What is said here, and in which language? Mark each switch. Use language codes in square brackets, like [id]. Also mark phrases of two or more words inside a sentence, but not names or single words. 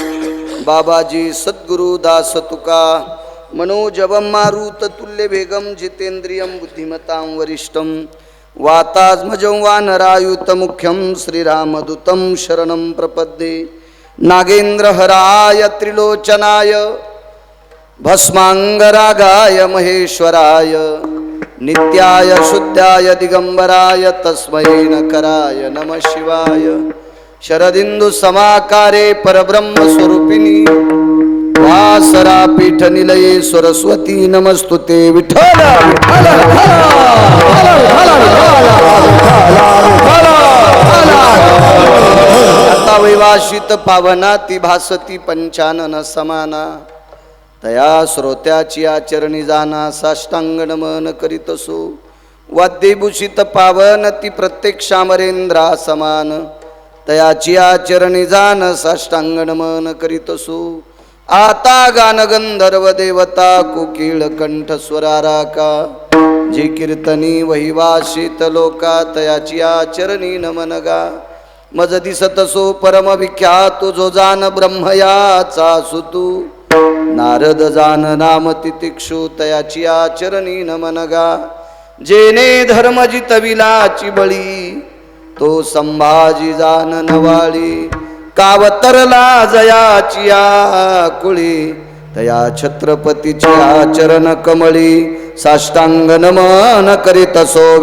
[mr] बाबाजी सद्गुरु दास तुका, [sa] मनोजवम मारुत तुल्य वेगम, जितेंद्रियम बुद्धिमतां वरिष्ठम, वातात्मजं वानरायुत मुख्यम, श्रीरामदूतं शरणं प्रपद्ये. नागेंद्रहराय त्रिलोचनाय, भस्मांगरागाय महेश्वराय, नित्याय शुद्धाय दिगंबराय, तस्मै नकराय नमः शिवाय. शरदिंदु समाकारे परब्रह्म स्वरूपिणी, वासरा पीठ निलये सरस्वती नमस्तुते. [mr] विठ्ठल आता वैवाशित पावना, ती भासती पंचानन समाना, तया श्रोत्याची आचरणी जाना, साष्टांग नमन करीतसो. वाद्यभूषित पावन, ती प्रत्यक्ष अमरेंद्रा समान, तयाची आचरणी जान, साष्टांग नमन करीतसो. आता गान गंधर्व देवता, कोकिळ कंठ स्वराराका, जी कीर्तनी वहिवाशित लोका, तयाची आचरणी नमन गा. मज दिसतसो परम विख्यातो, जो जान ब्रह्मयाचा सुतू, नारद जान नाम तितिक्षु, तयाची आचरणी नमन गा. जेने धर्म जितविलाची बळी, तो संभाजी जान नवाळी, कावतरला जयाची आकुळी, तया छत्रपतीची आचरण कमळी, साष्टांग नमन करीतसो.